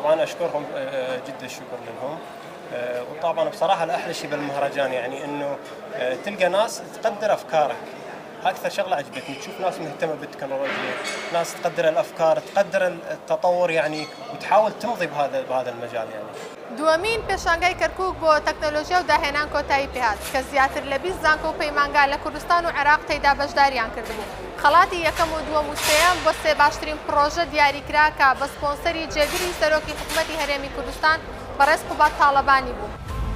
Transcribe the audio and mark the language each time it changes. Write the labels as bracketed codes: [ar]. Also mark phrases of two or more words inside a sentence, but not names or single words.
[ar] طبعا أشكرهم جدا الشكر لهم. وطبعا بصراحة الأحلى شيء بالمهرجان يعني إنه تلقى ناس تقدر أفكارك. أكثر شغلة عجبتني تشوف ناس مهتمة بالتكنولوجيا، ناس تقدر الأفكار، تقدر التطور يعني، وتحاول تمضي بهذا المجال يعني. [ckb] دوامین پێشانگای کەرکووک بۆ تەکنۆلۆژیا و داهێنان کۆتایی پێهات کە زیاتر لە 20 زانکۆ و پەیمانگا لە کوردستان و عێراق تێیدا بەشداریان کردبوو. خەڵاتی یەکەم و دووەم و سێیەم بۆ سێ باشترین پرۆژە دیاریکرا کە بە سپۆنسەری جێگیری سەرۆکی حکوومەتی هەرێمی کوردستان بەڕێز قوبات تاڵەبانی بوو.